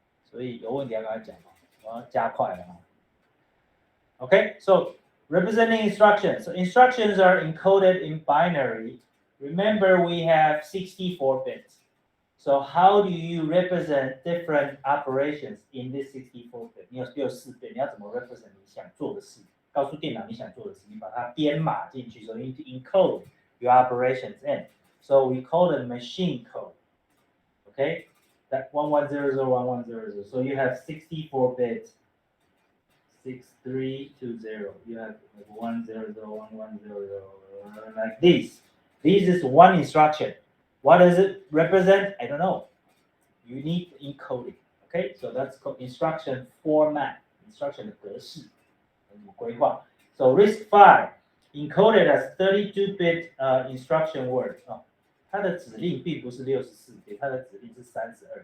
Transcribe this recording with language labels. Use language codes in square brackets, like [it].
[zh] 所以有问题要跟他讲，我要加快了。 [en] Okay, so representing instructions. So instructions are encoded in binary. Remember, we have 64 bits. So how do you represent different operations in this 64 bit? [zh] 你有64 bit, 你要怎么 represent 你想做的事？告诉电脑你想做的事，你把它编码进去。 [en] So you need to encode your operations in. So we call it machine code. Okay, that 11001100. So you have 64 bits. 6320. You have 100110 like this. This is one instruction. What does it represent? I don't know. You need to encode it. Okay, so that's called instruction format. [zh] Instruction 的格式，规划。 [en] So RISC-V encoded as 32-bit instruction word. [zh] 它的指令并不是64 bit， 它的指令是32 bit。